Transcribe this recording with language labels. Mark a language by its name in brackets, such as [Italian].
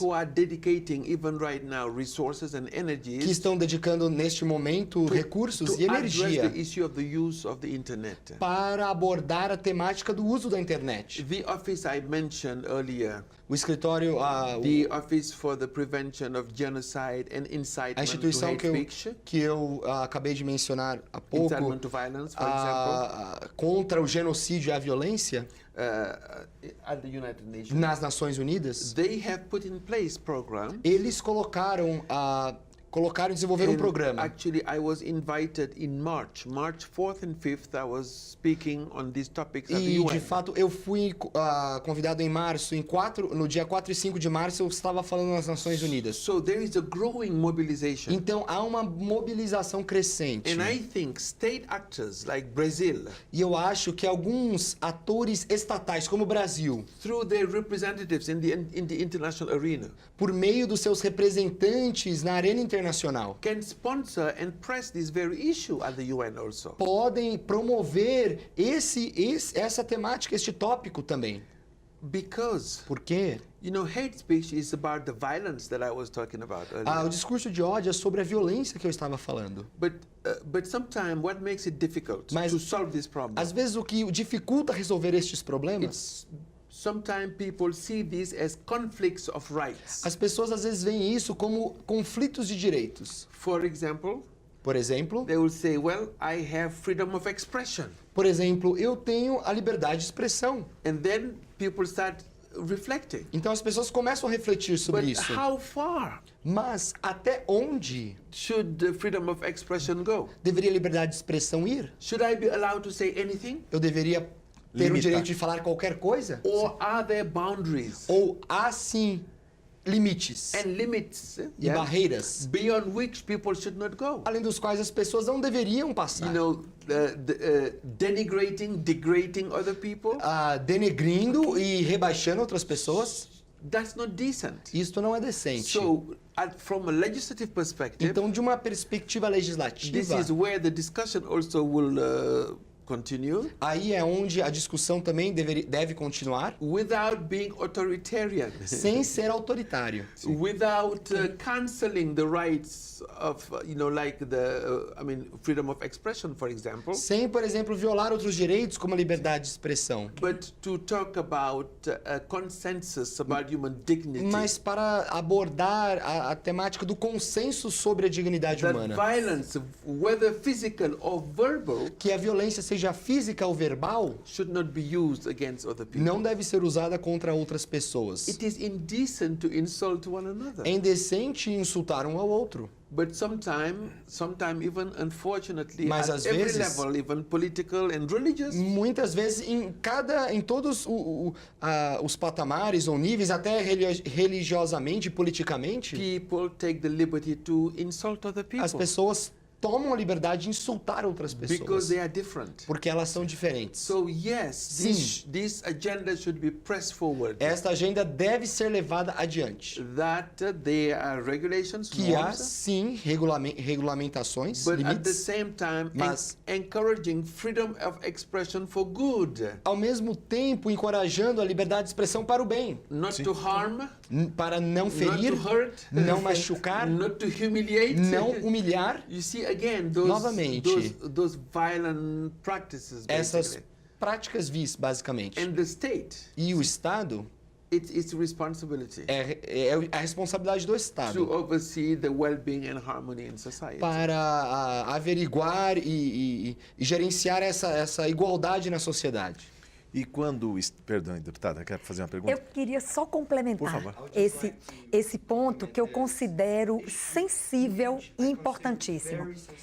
[English] who are dedicating even right now resources and [Portuguese] que [English] energies [Portuguese] estão dedicando neste momento recursos [English] to [Portuguese] e [English] address [Portuguese] energia [English] the issue of the use of the internet. [Portuguese] para abordar a temática do uso da internet. [English] The office I mentioned earlier, [Portuguese] O escritório, [English] the Office for the Prevention of Genocide and [Portuguese] a [English] Incitement to [Portuguese] instituição [English] Hate Speech, [Portuguese] que eu acabei de mencionar há pouco, [English] incitement to violence, for example, [Portuguese] contra o genocídio e a violência [English] at the United Nations, [Portuguese] nas Nações Unidas, [English] they have put in place programs. [Portuguese] eles colocaram e desenvolveram um [English] And [Portuguese] programa. [English] actually, I was invited in March 4th and 5th. I was speaking on these topics at the [Portuguese] E, [English] UN. [Portuguese] de fato, eu fui convidado em março, no dia 4 e 5 de março, eu estava falando nas Nações Unidas. [English] So there is a growing mobilization. [Portuguese] Então, há uma mobilização crescente. [English] And I think state actors like Brazil, [Portuguese] E eu acho que alguns atores estatais, como o Brasil, [English] through their representatives in the international arena, [Portuguese] por meio dos seus representantes na arena internacional, [English] can sponsor and press this very issue at the UN also. [Portuguese] podem promover essa temática, este tópico também. [English] Because, [Portuguese] Por quê? [English] you know, hate speech is about the violence that I was talking about earlier. [Portuguese] O discurso de ódio é sobre a violência que eu estava falando. [English] But sometimes what makes it difficult [Portuguese] Mas, [English] to solve this problem? [Portuguese] Às vezes o que dificulta resolver estes problemas, [English] It's sometimes people see this as conflicts of rights. [Portuguese] as pessoas às vezes veem isso como conflitos de direitos. [English] For example, [Portuguese] Por exemplo, [English] they will say, well, I have freedom of expression. [Portuguese] eu tenho a liberdade de expressão. [English] And then people start reflecting. [Portuguese] Então as pessoas começam a refletir sobre [English] But [Portuguese] isso. [English] how far [Portuguese] Mas até onde [English] should the freedom of expression go? [Portuguese] deveria a liberdade de expressão ir? [English] Should I be allowed to say anything? [Portuguese] Eu deveria ter o Limitar. direito de falar qualquer coisa? [English] Or are there boundaries [Portuguese] Ou há sim limites [English] and limits [Portuguese] e barreiras [English] beyond which people should not go? [Portuguese] além dos quais as pessoas não deveriam passar? [English] You know, denigrating, degrading other people? [Portuguese] Denegrindo e rebaixando outras pessoas? [English] That's not decent. [Portuguese] Isto não é decente. [English] So, from a legislative perspective, [Portuguese] Então, de uma perspectiva [English] this [Portuguese] legislativa, [English] is where the discussion also will continue [Portuguese] aí é onde a discussão também deve continuar, [English] without being authoritarian, [Portuguese] sem ser autoritário. [English] without canceling the rights of, like freedom of expression, for example, [Portuguese] Sem, por exemplo, violar outros direitos, como a liberdade de expressão. [English] but to talk about a consensus about human dignity. [Portuguese] Mas para abordar a temática do consenso sobre a dignidade [English] That [Portuguese] humana. [English] violence, whether physical or verbal, [Portuguese] Que a violência, seja física ou verbal, [English] should not be used against other people. [Portuguese] não deve ser usada contra outras pessoas. [English] It is indecent to insult one another. [Portuguese] É indecente insultar um ao outro. [English] But sometimes even unfortunately, [Portuguese] Mas, [English] at [Portuguese] às [English] every [Portuguese] vezes, [English] level, even political and religious, [Portuguese] Muitas vezes, em todos os patamares ou níveis, até religiosamente e politicamente, [English] people take the liberty to insult other [Portuguese] as [English] people [Portuguese] pessoas tomam a liberdade de insultar outras [English] because [Portuguese] pessoas. [English] they are different. [Portuguese] Porque elas são diferentes. [English] So yes, [Portuguese] Sim. [English] this agenda should be pressed forward. [Portuguese] Esta agenda deve ser levada adiante. [English] That there are regulations, [Portuguese] Que há, [English] norms, [Portuguese] sim, regulamentações, [English] but at the [Portuguese] limites, [English] same time [Portuguese] Mas- [English] encouraging freedom of expression for good, [Portuguese] ao mesmo tempo encorajando a liberdade de expressão para o bem, [English] not to harm, [Portuguese] para não [English] not [Portuguese] ferir, [English] to hurt, [Portuguese] não machucar, [English] not to humiliate. [Portuguese] não humilhar. [English] You see again [Portuguese] Novamente, [English] those violent practices, [Portuguese] Essas [English] basically. [Portuguese] práticas vis, basicamente. [English] And the state, [Portuguese] E o Estado [English] it's responsibility [Portuguese] é a responsabilidade do [English] to [Portuguese] Estado [English] oversee the well-being and harmony in society. [Portuguese] para averiguar e gerenciar essa igualdade na sociedade. E quando... Perdão, deputada, quer fazer uma pergunta? Eu queria só Por complementar favor. esse ponto que eu considero sensível e importantíssimo.